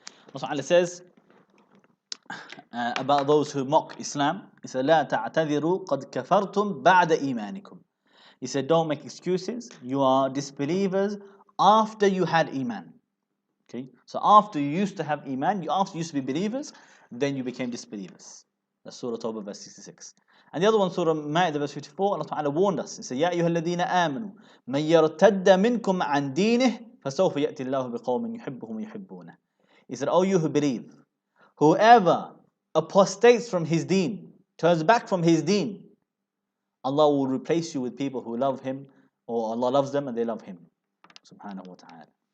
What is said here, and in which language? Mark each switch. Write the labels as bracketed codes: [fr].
[en] Allah Ta'ala says about those who mock Islam, He said, [ar] لا تعتذروا قد كفرتم بعد إيمانكم. [en] He said, don't make excuses. You are disbelievers after you had Iman. Okay, so after you used to have Iman, after you used to be believers, then you became disbelievers. That's Surah Tawbah verse 66. And the other one, Surah Ma'idah verse 54, Allah Ta'ala warned us. He said, [ar] يا أيها الذين آمنوا من يرتد منكم عن دينه فسوف يأتي الله بقوم يحبهم ويحبونه. [en] He said, oh you who believe, whoever apostates from his deen, turns back from his deen, Allah will replace you with people who love Him, or Allah loves them and they love Him. Subhanahu wa ta'ala.